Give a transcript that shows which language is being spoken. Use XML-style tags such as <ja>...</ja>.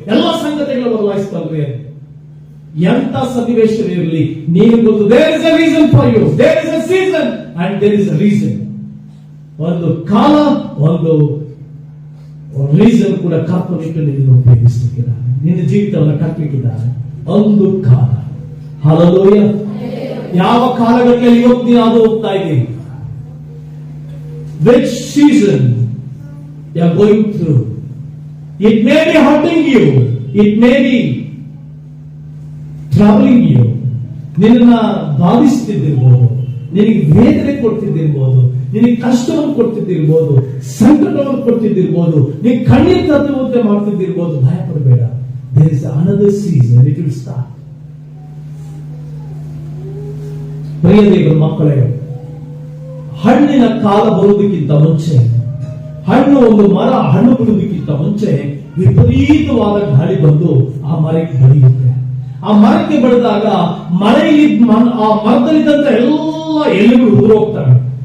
<kn>ಎಲ್ಲ ಸಂಗತಿಗಳ ಬದಲಾಯಿಸ್ತಾನೆ. ಎಂತ ಸನ್ನಿವೇಶವಿರಲಿ, ನೀನು ಗೊತ್ತು,</kn> <en>There is a reason for you, there is a season and there is a reason.</en> <kn>ಒಂದು ಕಾಲ, ಒಂದು ರೀಸನ್ ಕೂಡ ಕರ್ತನಿಟ್ಟು ನಿನ್ನ ಉಪಯೋಗಿಸಲಿಕ್ಕಿದ್ದಾರೆ, ನಿನ್ನ ಜೀವಿತವನ್ನು ಕಟ್ಟಲಿಕ್ಕಿದ್ದಾರೆ. ಒಂದು ಕಾಲ. ಹಲ್ಲೆಲೂಯ. ಯಾವ ಕಾಲಘಟ್ಟದಲ್ಲಿ ಇವತ್ತು ನೀನು ಅದು ಹೋಗ್ತಾ ಇದ್ದೀನಿ?</kn> <en>Which season you are going through? It may be hurting you, it may be troubling you.</en> <kn>ನಿನ್ನ ಬಾಧಿಸುತ್ತಿದ್ದಿರಬಹುದು, ನಿನಗೆ ವೇದನೆ ಕೊಡ್ತಿದ್ದಿರಬಹುದು, ನಿನಗೆ ಕಷ್ಟವನ್ನು ಕೊಡ್ತಿದ್ದಿರಬಹುದು, ಸಂಕಟವನ್ನು ಕೊಡ್ತಿದ್ದಿರಬಹುದು, ನೀನು ಕಣ್ಣೀರು ತಟ್ಟುವಂತೆ ಮಾಡ್ತಿದ್ದಿರಬಹುದು. ಭಯ ಪಡಬೇಡ.</kn> <en>There is another season, it will start.</en> <kn>ಪ್ರಿಯ ದೇವರ ಮಕ್ಕಳೇ, ಹಣ್ಣಿನ ಕಾಲ ಬರುವುದಕ್ಕಿಂತ ಮುಂಚೆ, ಒಂದು ಮರ ಹಣ್ಣು ಬಿಡುವುದಕ್ಕಿಂತ ಮುಂಚೆ ವಿಪರೀತವಾದ ಗಾಳಿ ಬಂದು ಆ ಮರಕ್ಕೆ ಬಡಿಯುತ್ತೆ. ಆ ಮರಕ್ಕೆ ಬಡಿದಾಗ ಮಳೆಯಲ್ಲಿ ಆ ಮರದಲ್ಲಿದ್ದಂತ ಎಲ್ಲ ಎಲೆಗಳು ಉದುರು ಹೋಗ್ತವೆ.</kn>